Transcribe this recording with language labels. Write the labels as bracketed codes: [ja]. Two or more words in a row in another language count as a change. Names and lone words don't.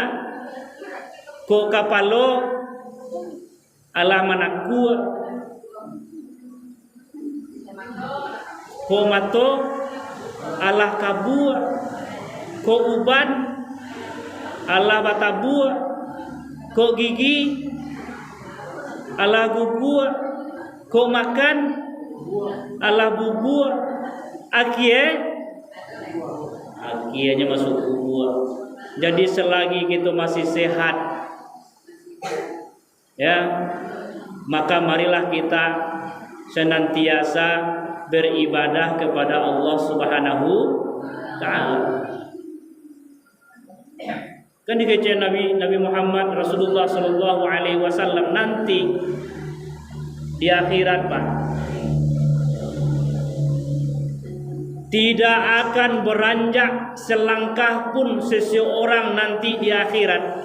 [min] Ko kapalo Allah manakua, ko mato Allah kabua, ko uban Allah batabua, ko gigi Allah gugua, ko makan Allah bubua, akianya masuk gugua. [id] Jadi selagi kita masih sehat, ya, maka marilah kita senantiasa beribadah kepada Allah [ar] سبحانه تعالى. [id] Kan dikece Nabi Muhammad Rasulullah [ar] صلى الله عليه وسلم [id] nanti di akhirat Pak, tidak akan beranjak selangkah pun seseorang nanti di akhirat.